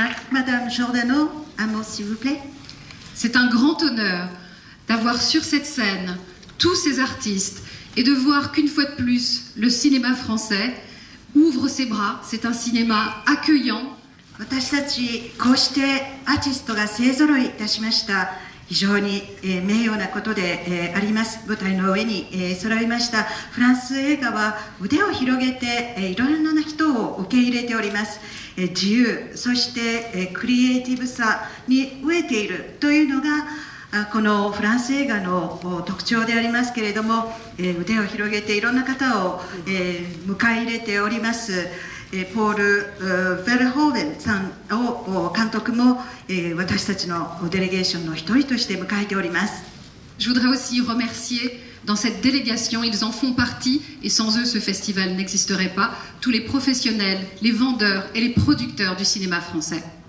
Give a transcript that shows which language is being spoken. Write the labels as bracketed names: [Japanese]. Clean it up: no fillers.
[French] Madame Giordano, un mot s'il vous plaît. C'est un grand honneur d'avoir sur cette scène tous ces artistes et de voir qu'une fois de plus, le cinéma français ouvre ses bras. C'est un cinéma accueillant. [Japanese] 私たちこうしてアーティストが勢ぞろいいたしました。非常に名誉なことであります。舞台の上に揃いましたフランス映画は腕を広げていろいろな人を受け入れております。自由、そしてクリエイティブさに飢えているというのがこのフランス映画の特徴でありますけれども、腕を広げていろんな方を迎え入れております。ポール・ヴェルホーベンさんを監督も私たちのデレゲーションの一人として迎えております。 [French] Je voudrais aussi remercier dans cette délégation, ils en font partie et sans eux ce festival n'existerait pas, tous les professionnels, les vendeurs et les producteurs du cinéma français.